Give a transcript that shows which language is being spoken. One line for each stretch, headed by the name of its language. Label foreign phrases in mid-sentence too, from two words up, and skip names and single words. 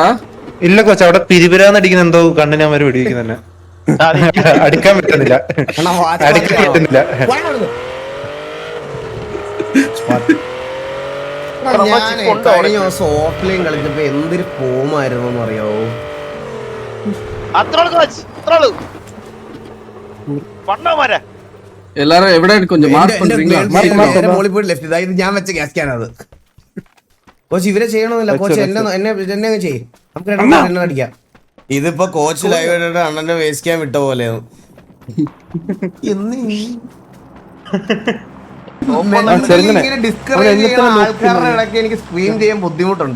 Malayalam: ഇല്ല കോച്ച്, അവിടെ പിരിപിരാന്നടിക്കുന്ന എന്തോ കണ്ണിന് അവര് വെടിവെക്കുന്നെ. അടിക്കാൻ പറ്റുന്നില്ല. ഞാൻ കഴിഞ്ഞ ദിവസം ഓഫ്ലൈൻ കളിച്ചപ്പോ എന്തൊരു ഫോമായിരുന്നു എന്ന് അറിയാവോ.
Tamil: எல்லாரும் எവിടെ கொஞ்சம் மார்க் பண்றீங்களா?
Malayalam: മോളിൽ പോയി ലെഫ്റ്റ്. ഇതായത് ഞാൻ വെച്ച ഗ്യാസ് ക്യാനത്. കോച്ച് ഇവരെ ചെയ്യണമെന്നില്ല കോച്ച്, എന്നെ ചെയ്യും. നമുക്ക് എണ്ണ അടിക്കാം. ഇതിപ്പോ കോച്ച് ലൈവ് ഇട്ടിട്ട് അണ്ണനെ വേസ്റ്റ് ചെയ്യാൻ വിട്ട പോലെയാണ്. ഇങ്ങനെ ഡിസ്കറേജ് ചെയ്യുന്ന ആൾക്കാരുടെ ഇടയ്ക്ക് എനിക്ക് സ്ക്രീൻ ചെയ്യാൻ ബുദ്ധിമുട്ടുണ്ട്.